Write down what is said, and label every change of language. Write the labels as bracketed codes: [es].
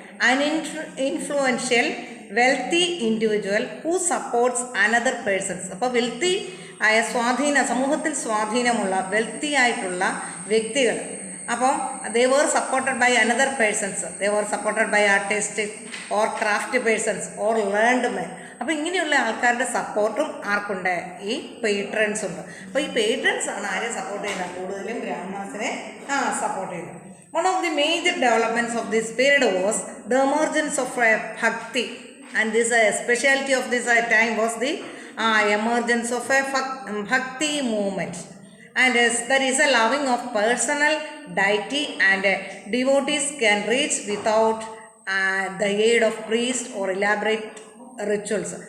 [en] An influential wealthy individual who supports another persons. [ml] അപ്പോൾ wealthy ആയ സമൂഹത്തിൽ സ്വാധീനമുള്ള വെൽത്തി ആയിട്ടുള്ള വ്യക്തികൾ. [en] അപ്പം they were supported by another persons, they were supported by artists or craft persons or learned men. [ml] അപ്പോൾ ഇങ്ങനെയുള്ള ആൾക്കാരുടെ സപ്പോർട്ടും ആർക്കുണ്ട്? ഈ പേട്രൻസ് ഉണ്ട്. അപ്പോൾ ഈ പേട്രൻസ് ആണ് ആരെ സപ്പോർട്ട് ചെയ്യുന്നത്? കൂടുതലും ബ്രാഹ്മണാസിനെ സപ്പോർട്ട് ചെയ്യുന്നത്. [en] One of the major developments of this period was the emergence of bhakti, and this speciality of this time was the emergence of a bhakti movement. And there is a loving of personal deity, and devotees can reach without the aid of priest or elaborate rituals.